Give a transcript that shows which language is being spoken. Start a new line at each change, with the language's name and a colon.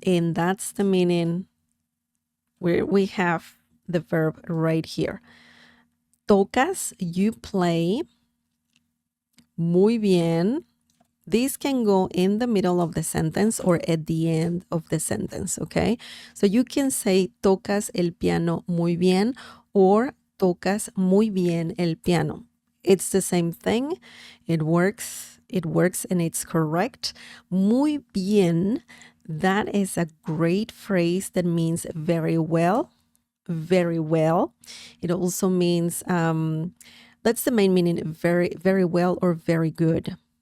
English: And that's the meaning where we have the verb right here.
Spanish: Tocas,
English: you play.
Spanish: Muy bien.
English: This can go in the middle of the sentence or at the end of the sentence, okay? So you can say
Spanish: tocas el piano muy bien
English: or
Spanish: tocas muy bien el piano.
English: It's the same thing. It works and it's correct.
Spanish: Muy bien,
English: that is a great phrase that means very well. Very well. It also means, that's the main meaning, very, very well or very good.